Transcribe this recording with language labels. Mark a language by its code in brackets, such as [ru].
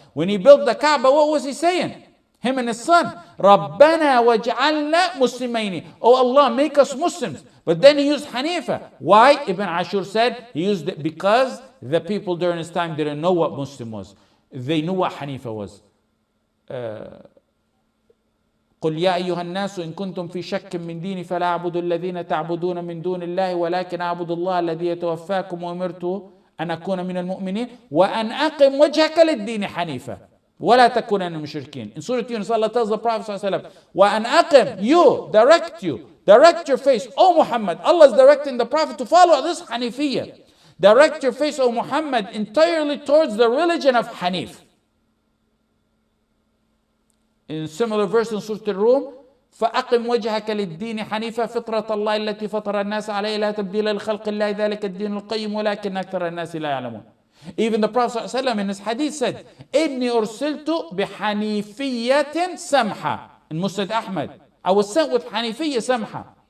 [en] When he built the Kaaba, what was he saying? Him and his son, [ar] Rabbana waj'alna muslimayni. [en] Oh Allah, make us Muslims. But then he used Hanifa. Why? Ibn Ashur said he used it because the people during his time didn't know what Muslim was. They knew what Hanifa was. [ar] قل يا أيها الناس إن كنتم في شك من ديني فلا أعبد الذين تعبدون من دون الله ولكن أعبد الله الذي يتوفاكم وأمرت أن أكون من المؤمنين وأن أقم وجهك للدين حنيفا ولا تكونن من المشركين. [en] In Surah Yunus, Allah tells the Prophet [ar] صلى الله عليه وسلم وأن أقم, [en] direct your face, O Muhammad. Allah is directing the Prophet to follow this Hanafiyyah. Direct your face, O Muhammad, entirely towards the religion of Hanif. In similar verse in Surah Al-Rum, [ar] فأقم وجهك للدين حنيفا فطرة الله التي فطر الناس عليها لا تبديل لخلق الله ذلك الدين القيم ولكن أكثر الناس لا يعلمون. [en] Even the Prophet ﷺ in his hadith said, [ar] إني أرسلت بحنيفية سمحة. [en] In Musnad Ahmad, I was sent with Hanafiyyah Samha.